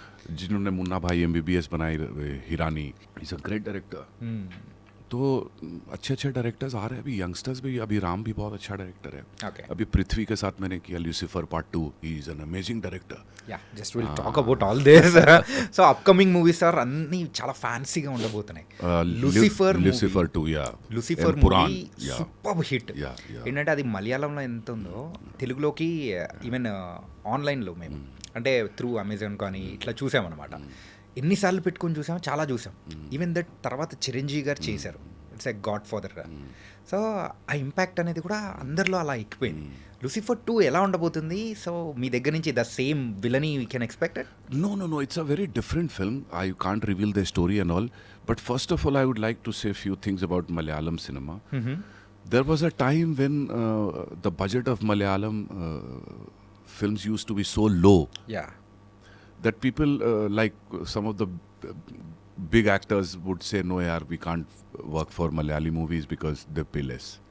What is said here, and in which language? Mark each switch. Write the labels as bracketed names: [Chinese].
[Hindi] जिन्होंने मुन्ना भाई MBBS बनाई, Hirani, [English] Is a great director. [Hindi] तो अच्छे अच्छे डायरेक्टर्स आ रहे हैं अभी, यंगस्टर्स भी. अभी राम भी बहुत अच्छा डायरेक्टर है. अभी पृथ्वी के साथ मैंने किया Lucifer part 2. [English] He is an amazing director. Yeah just will talk about all this. [Telugu] So upcoming movies are అన్నీ చాలా ఫ్యాన్సీగా ఉండబోతున్నాయి. Lucifer 2, yeah. Lucifer movie super hit. ఏంటంటే అది మలయాళంలో ఎంత ఉందో తెలుగులోకి ఈవెన్ ఆన్లైన్లో మేము అంటే త్రూ అమెజాన్ కానీ ఇట్లా చూసామన్నమాట. ఎన్నిసార్లు పెట్టుకొని చూసాము, చాలా చూసాం. ఈవెన్ దట్ తర్వాత చిరంజీవి గారు చేశారు, [English] It's a Godfather. [Telugu] So ఆ ఇంపాక్ట్ అనేది కూడా అందరిలో అలా ఎక్కిపోయింది. లూసిఫర్ 2 ఎలా ఉండబోతుంది? సో మీ దగ్గర నుంచి the same villainy we can expected? [English] No, it's a very different film. I can't reveal the story and all, but first of all I would like to say a few things about Malayalam cinema. There was a time when the budget of Malayalam films used to be so low, that people like some of the big actors would say, no yaar, we can't work for Malayali movies because they pay less.